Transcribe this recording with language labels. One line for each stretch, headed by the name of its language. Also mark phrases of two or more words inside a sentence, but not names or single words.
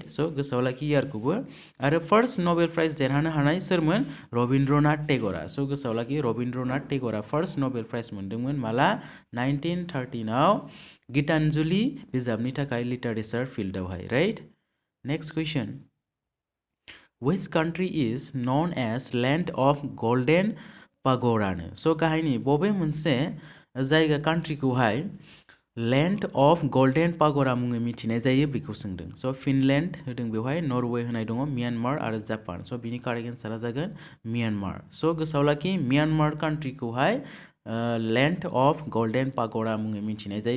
Bodo: स' गोसोआव लाखि इयारखौबो। आरो
English: first Nobel Prize
Bodo: देरहानो हानाय सोरमोन रबीन्द्रनाथ टेगरा। स' गोसोआव लाखि रबीन्द्रनाथ टेगरा
English: first Nobel Prize
Bodo: मोनदोंमोन माला 1913 आव गीतांजलि बिजाबनि थाखाय लिटारेचार फिल्डआवहाय राइट।
English: next question, which country is known as land of golden pagora?
Bodo: स' गाहायनि बबे मोनसे जायगा कान्ट्रिखौहाय
English: land of golden pagora
Bodo: मुङै मिथिनाय जायो बेखौ सोंदों। स' फिनलेण्ड होदों बेवहाय, नरवे होनाय दङ, म्यानमार आरो जापान। स' बिनि
English: correct answer
Bodo: जागोन म्यानमार। स' गोसोआव लाखि म्यानमार कान्ट्रिखौहाय
English: land of golden pagora
Bodo: मुङै मिथिनाय जायो।